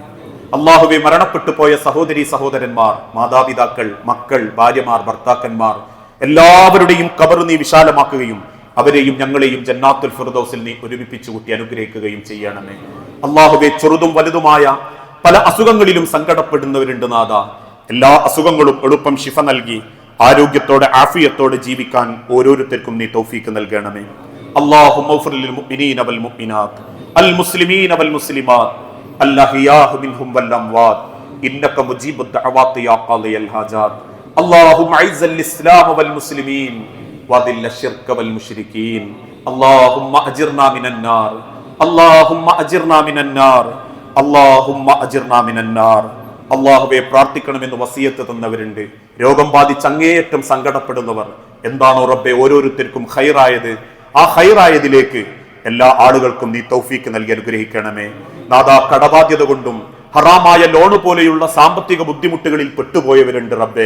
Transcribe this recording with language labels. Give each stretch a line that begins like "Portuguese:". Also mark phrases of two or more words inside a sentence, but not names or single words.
Malayalam: അള്ളാഹുവെ, മരണപ്പെട്ടു പോയ സഹോദരി സഹോദരന്മാർ, മാതാപിതാക്കൾ, മക്കൾ, ഭാര്യമാർ, ഭർത്താക്കന്മാർ എല്ലാവരുടെയും ഖബർ നീ വിശാലമാക്കുകയും അവരെയും ഞങ്ങളെയും ജന്നാത്തുൽ ഫിർദൗസിൽ നീ ഒരുമിപ്പിച്ചു കൂട്ടി അനുഗ്രഹിക്കുകയും ചെയ്യണമേ. അള്ളാഹുവെ, ചെറുതും വലുതുമായ പല അസുഖങ്ങളിലും സങ്കടപ്പെടുന്നവരുണ്ട് നാഥ. എല്ലാ അസുഖങ്ങളും എളുപ്പം ശിഫ നൽകി ആരോഗ്യത്തോടെ ആഫിയത്തോടെ ജീവിക്കാൻ ഓരോരുത്തർക്കും നീ തൗഫീക്ക് നൽകണമേ.
Arabic: اللهم اغفر للمؤمنين والمؤمنات المسلمين والمسلمات الأحياء منهم والأموات إنك مجيب الدعوات يا قاضي الحاجات. اللهم أعز الإسلام والمسلمين وأذل الشرك والمشركين. اللهم أجرنا من النار. اللهم أجرنا من النار. اللهم أجرنا من النار.
Malayalam: അള്ളാഹുവെ, പ്രാർത്ഥിക്കണമെന്ന് വസിയത്ത് തന്നവരുണ്ട്. രോഗം ബാധിച്ച് അങ്ങേയറ്റം സങ്കടപ്പെടുന്നവർ. എന്താണോ റബ്ബെ ഓരോരുത്തർക്കും ഖൈറായത്, ആ ഖൈറായതിലേക്ക് എല്ലാ ആളുകൾക്കും നീ തൗഫീക്ക് നൽകി അനുഗ്രഹിക്കണമേ. നാദാ, കടബാധ്യത കൊണ്ടും ഹറാമായ ലോണ് പോലെയുള്ള സാമ്പത്തിക ബുദ്ധിമുട്ടുകളിൽ പെട്ടുപോയവരുണ്ട് റബ്ബെ.